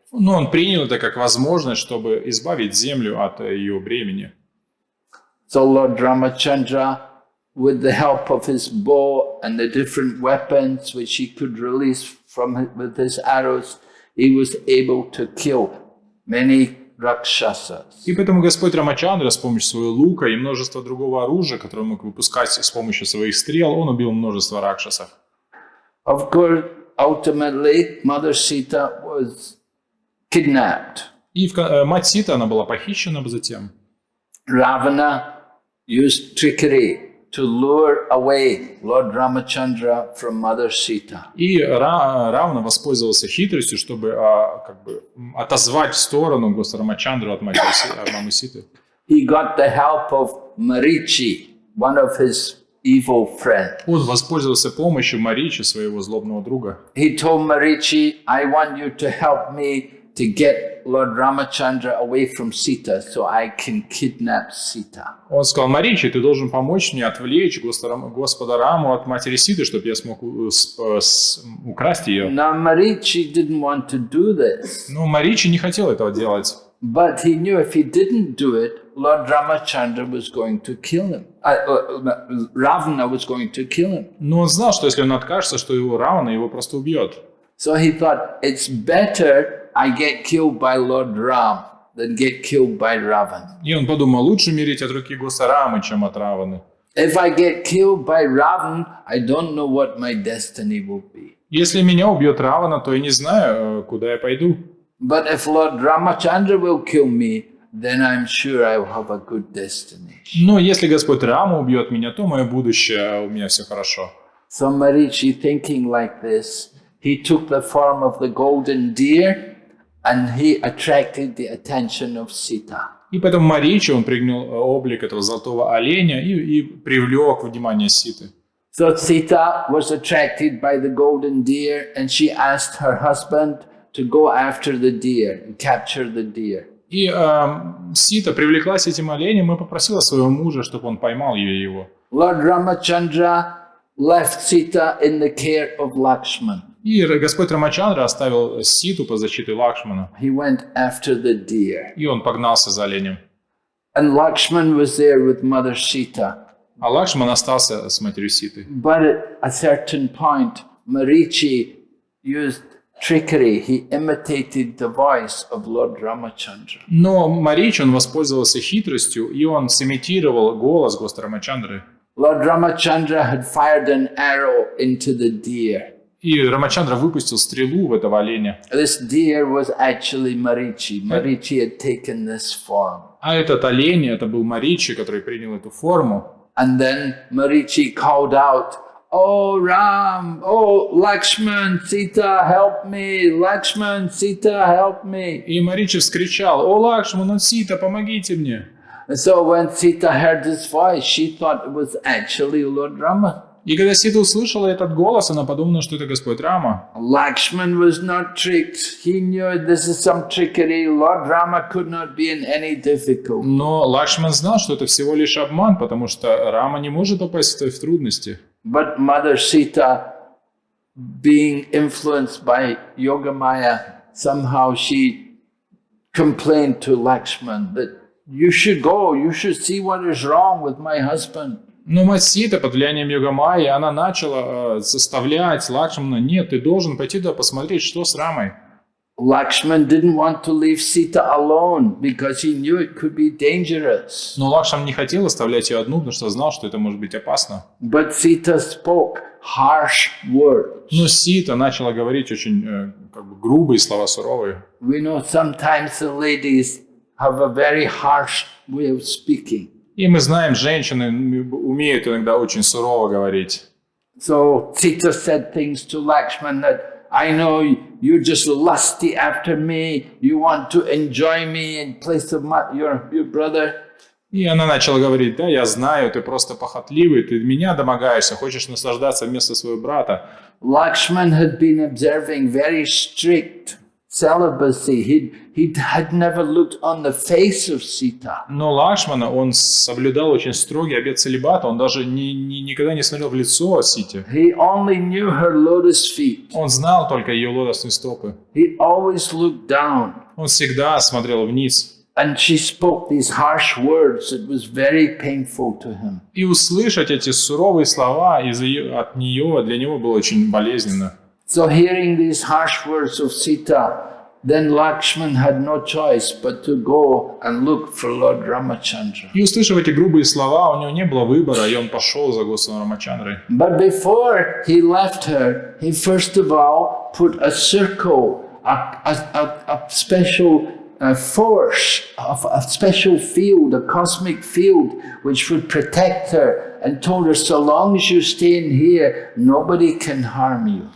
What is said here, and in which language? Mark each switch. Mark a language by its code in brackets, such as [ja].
[ru] Но он принял это как возможность, чтобы избавить землю от ее бремени. [en] So Lord Ramachandra, with the help of his bow and the different weapons which he could release with his arrows, he was able to kill many rakshasas. [ru] И поэтому Господь Рамачандра с помощью своего лука и множества другого оружия, которое он мог выпускать с помощью своих стрел, он убил множество ракшасов. [en] Of course, ultimately, Mother Sita was kidnapped. [ru] И мать Сита, она была похищена затем. [en] Ravana used trickery to lure away Lord Ramachandra from Mother Sita. [ru] И Равана воспользовался хитростью, чтобы отозвать в сторону Господа Рамачандру от мамы Ситы. [en] He got the help of Marichi, one of his evil friends. [ru] Он воспользовался помощью Маричи, своего злобного друга. [en] He told Marichi, I want you to help me to get Lord Ramachandra away from Sita so I can kidnap Sita. [ru] Он сказал: Маричи, ты должен помочь мне отвлечь Господа Раму от матери Ситы, чтобы я смог украсть ее. [en] Now Marichi didn't want to do this. [ru] Но Маричи не хотел этого делать. [en] But he knew if he didn't do it, Lord Ramachandra was going to kill him. Ravana was going to kill him. [ru] Но он знал, что если он откажется, что Равана его просто убьет. [en] So he thought, it's better I get killed by Lord Ram than get killed by Ravan. [ru] И он подумал: лучше умереть от руки Господа Рамы, чем от Раваны. [en] If I get killed by Ravan, I don't know what my destiny will be. [ru] Если меня убьет Равана, то я не знаю, куда я пойду. [en] But if Lord Ramachandra will kill me, then I'm sure I will have a good destiny. [ru] Но если Господь Рама убьет меня, то мое будущее, у меня все хорошо. [en] So Marichi, thinking like this, he took the form of the golden deer and he attracted the attention of Sita. [ru] И поэтому Маричи, он принял облик этого золотого оленя и привлек внимание Ситы. [en] So Sita was attracted by the golden deer, and she asked her husband to go after the deer and capture the deer. [ru] И Сита привлеклась этим оленем и попросила своего мужа, чтобы он поймал его. [en] Lord Ramachandra left Sita in the care of Lakshman. [ru] И Господь Рамачандра оставил Ситу под защитой Лакшмана. [en] He went after the deer. [ru] И он погнался за оленем. [en] And Lakshman was there with Mother Sita. [ru] А Лакшман остался с матерью Ситы. [en] But at a certain point, Marichi used trickery. He imitated the voice of Lord Ramachandra. [ru] Но Марич, он воспользовался хитростью, и он сымитировал голос Господа Рамачандры. [en] Lord Ramachandra had fired an arrow into the deer. [ru] И Рамачандра выпустил стрелу в этого оленя. [en] This deer was actually Marichi. Marichi had taken this form. [ru] А этот олень, это был Маричи, который принял эту форму. [en] And then Marichi called out, "Oh Ram, oh Lakshman, Sita, help me! Lakshman, Sita, help me!" [ru] И Маричи вскричал: «О, Лакшман, о, Сита, помогите мне!» [en] And so when Sita heard this voice, she thought it was actually Lord Rama. [ru] И когда Сита услышала этот голос, она подумала, что это Господь Рама. [en] Lakshman was not tricked. He knew this is some trickery. Lord Rama could not be in any difficulty. [ru] Но Лакшман знал, что это всего лишь обман, потому что Рама не может попасть в трудности. [en] But Mother Sita, being influenced by Yogamaya, somehow she complained to Lakshman that you should go, you should see what is wrong with my husband. [ru] Но мать Сита под влиянием Йога-майи, она начала заставлять Лакшмана: нет, ты должен пойти туда посмотреть, что с Рамой. [en] Lakshman didn't want to leave Sita alone because he knew it could be dangerous. [ru] Но Лакшман не хотел оставлять ее одну, потому что знал, что это может быть опасно. [en] But Sita spoke harsh words. [ru] Но Сита начала говорить очень грубые слова, суровые. [en] We know sometimes the ladies have a very harsh way of speaking. [ru] И мы знаем, женщины умеют иногда очень сурово говорить. [en] So Sita said things to Lakshman that, I know you're just lusty after me, you want to enjoy me in place of your brother. [ru] И она начала говорить: да, я знаю, ты просто похотливый, ты меня домогаешься, хочешь наслаждаться вместо своего брата. [en] Lakshman had been observing very strict celibacy. He had never looked on the face of Sita. [ru] Но Лакшмана, он соблюдал очень строгий обет целибата, он даже никогда не смотрел в лицо Сите. [en] He only knew her lotus feet. [ru] Он знал только ее лотосные стопы. [en] He always looked down. [ru] Он всегда смотрел вниз. [en] And she spoke these harsh words. It was very painful to him. [ru] И услышать эти суровые слова от нее для него было очень болезненно. [en] So hearing these harsh words of Sita, then Lakshman had no choice but to go and look for Lord Ramachandra. [ru] И услышав эти грубые слова, у него не было выбора, и он пошел за Господом Рамачандрой. [en] But before he left her, he first of all put a circle, a special force, a special field, a cosmic field, which would protect her, and told her, so long as you stay in here, nobody can harm you.